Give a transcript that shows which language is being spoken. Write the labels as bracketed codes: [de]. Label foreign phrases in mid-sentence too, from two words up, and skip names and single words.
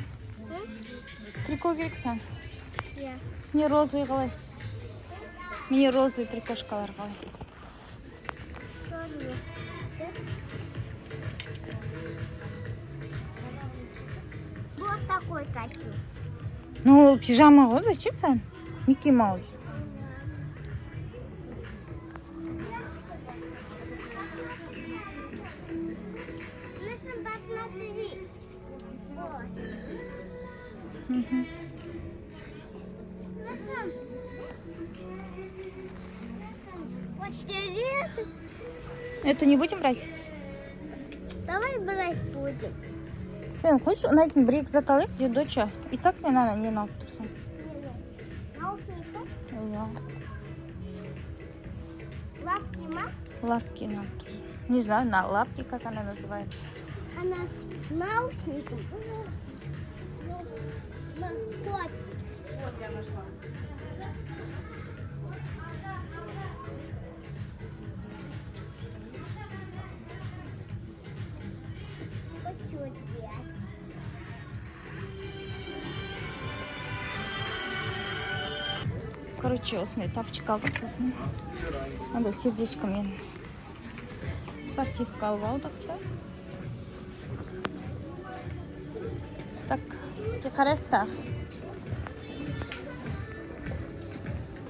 [kk] Трико керек сән. Иә. [ru] Мне розовый қалай. Мне розовый [kk] трикошкалар қалай. [ru] Вот такой костюм. Ну, [kk] пижама ғой, зачем сән? [ru] Микки Маус. Лучше посмотри. Вот. Вот теперь Эту не будем брать? давай брать будем. [kk] Сен, хочешь ұнайтын бір екі зат алайық, деп, доча? И так сен ана нені алып тұрсың. [ru] Наушники, [kk] Иә, [ru] лапки, [kk] лапки алып тұрсың. [ru] Не знаю, на лапки, как она называется. она наушники. Вот. Вот я нашла. Хочу взять. [kk] Короче, осындай тапочка алдық сосын. Андай сердечкомен спортивка алып алдық та. Так, қарайық та.